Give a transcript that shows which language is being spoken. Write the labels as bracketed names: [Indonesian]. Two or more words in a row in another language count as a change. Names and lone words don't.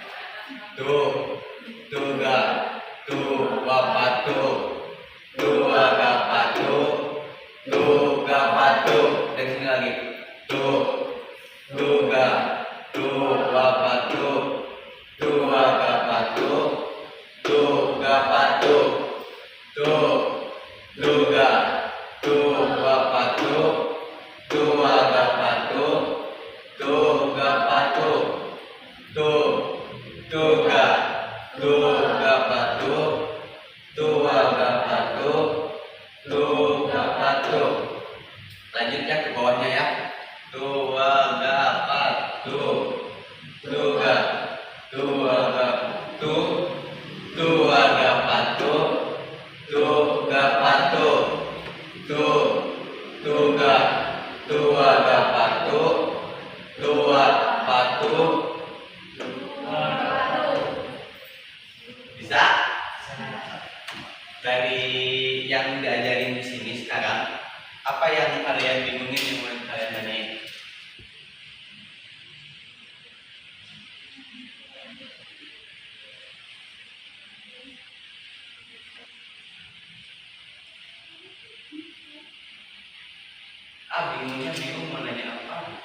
[Indonesian] Dua patu. Dua gapatu. Dua patu. Dari sini lagi. Dua patu. Dua gapatu. Dua patu. Dua patu. Dua gapatu. Dua patu. Dua patu. Dua gapatu. Dua patu. Lanjut ya ke bawahnya ya. Dua gapatu. Dua gapatu. Dua gapatu. Dua patu. Dua gapatu. Dua patu. Bisa? Dari yang diajarin di sini sekarang, apa yang kalian bingungin yang mau kalian tanyain? Bingung mau nanya apa?